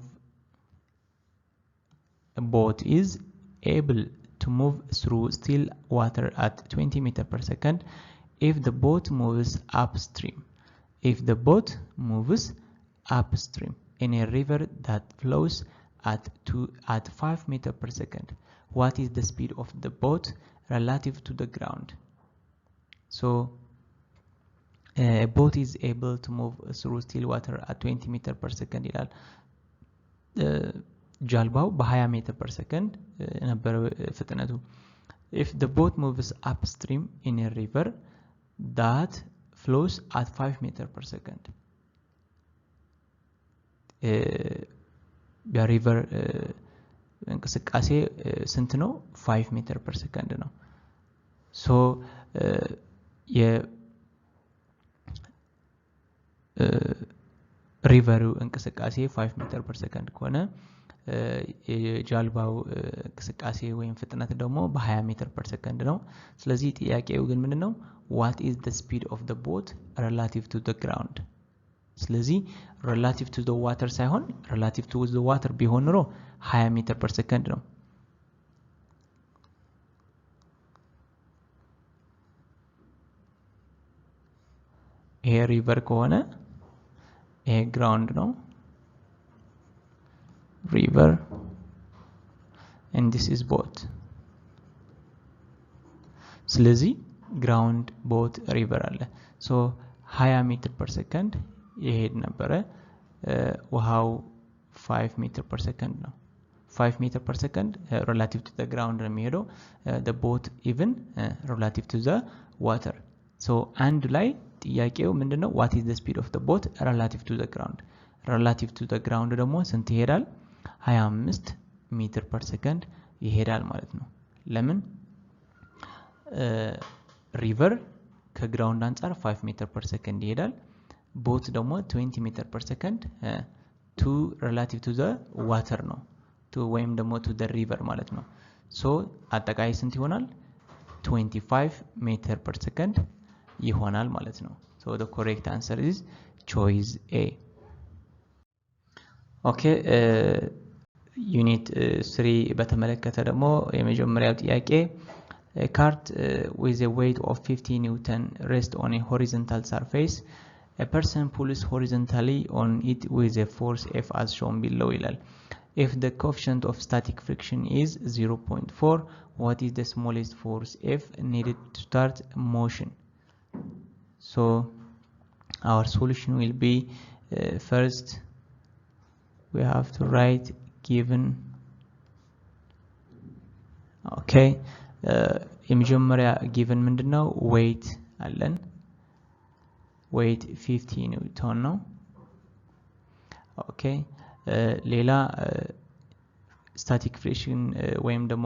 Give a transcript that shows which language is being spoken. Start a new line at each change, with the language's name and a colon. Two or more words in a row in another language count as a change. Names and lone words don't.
English: move through still water at 20 meter per second if the boat moves upstream in a river that flows at 5 meter per second what is the speed of the boat relative to the ground so a boat is able to move through still water at 20 meter per second
Amharic: ይላል ጃልባው በ20 ሜትር
English: per second
Amharic: ነበር ፍጥነቱ
English: if the boat moves upstream in a river that flows at 5 meter per second
Amharic: በሪቨር እንቅስቃሴ ስንት ነው
English: 5 meter per second
Amharic: ነው so ሪቨሩ እንቅስቃሴ
English: 5 meter per second
Amharic: ከሆነ የጃልባው እንቅስቃሴ ወይም ፍጥነት ደግሞ በ20
English: meter per second
Amharic: ነው ስለዚህ ጥያቄው ግን ምንድነው
English: what is the speed of the boat relative to the ground ስለዚህ relative to the water ሳይሆን relative to the water
Amharic: ቢሆን ኖሮ
English: 20 meter per second ነው
Amharic: ይሄ ሪቨር ከሆነ ይሄ ግራውንድ ነው
English: river and this is boat
Amharic: ስለዚህ
English: ground boat river
Amharic: አለ so 20
English: meter per second
Amharic: ይሄድ ነበረ ውሃው
English: 5 meter per second ነው 5 meter per second relative to the ground
Amharic: ነው የሚሄደው
English: the boat even relative to the water so
Amharic: አንድ ላይ ጥያቄው ምንድነው
English: what is the speed of the boat relative to the ground
Amharic: ደግሞ ስንት ይሄዳል
English: 25 meter per second
Amharic: ይሄዳል ማለት ነው ለምን ሪቨር ከግራውንድ አንፃር
English: 5 meter per second
Amharic: ይሄዳል ቦት ደግሞ
English: 20 meter per second to relative to the water ነው to
Amharic: ወይም ደግሞ
English: to the river
Amharic: ማለት ነው
English: so
Amharic: አጠቃላይ ስንት ይሆናል
English: 25 meter per second
Amharic: ይሆናል ማለት ነው
English: so the correct answer is choice A okay
Amharic: ዩኒት 3 በተመለከተ ደግሞ የመጀመሪያው ጥያቄ
English: A cart with a weight of 50 Newton rests on a horizontal surface. A person pulls horizontally on it with a force F as shown below. If the coefficient of static friction is 0.4, what is the smallest force F needed to start motion? So our solution will be first we have to write given.
Amharic: Okay, የመጀመሪያ given ምንድነው? weight አለን። weight 50 ኒውተን ነው። ኦኬ ሌላ
English: static friction
Amharic: ወይም ደግሞ